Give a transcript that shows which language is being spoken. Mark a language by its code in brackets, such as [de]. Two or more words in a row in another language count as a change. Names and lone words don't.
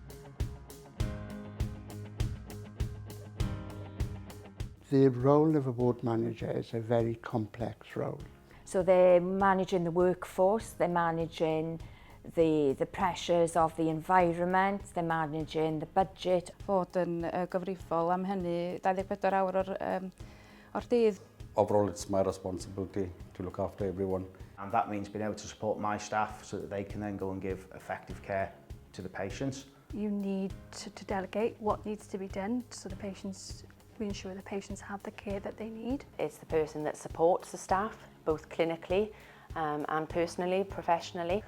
[en] The role of a ward manager is a very complex role. So they're managing the workforce, they're managing the pressures of the environment, they're managing the budget. [cy] Fod yn gyfrifol am hynny 24 awr o'r dydd. [en] Overall, it's my responsibility to look after everyone. And that means being able to support my staff so that they can then go and give effective care to the patients. You need to delegate what needs to be done so we ensure the patients have the care that they need. It's the person that supports the staff, both clinically and personally, professionally.